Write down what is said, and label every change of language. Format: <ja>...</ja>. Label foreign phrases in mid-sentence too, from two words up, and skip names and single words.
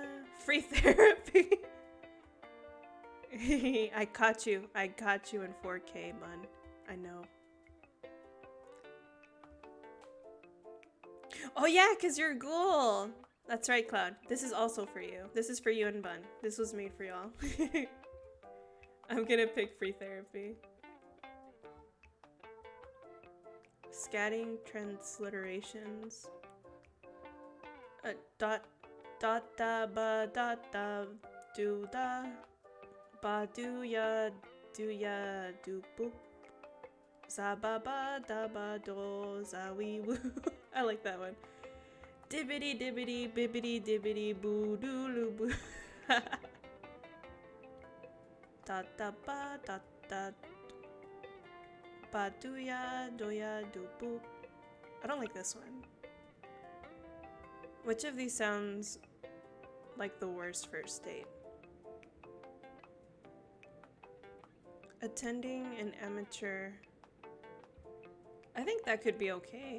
<en>free therapy. I caught you in 4K, Bun. I know. Oh yeah, because you're a ghoul. That's right, Cloud. This is also for you. This is for you and Bun. This was made for y'all. I'm gonna pick free therapy. Scatting transliterations. Dot da ba dot da do da ba do ya do boop za ba ba da ba do za wee woo. I like that one. Dibbity dibbity bibbity dibbity boo doo loo boo. Da da ba da da ba do ya do boop. I don't like this one. Which of these sounds like the worst first date? Attending an amateur. I think that could be okay.</en>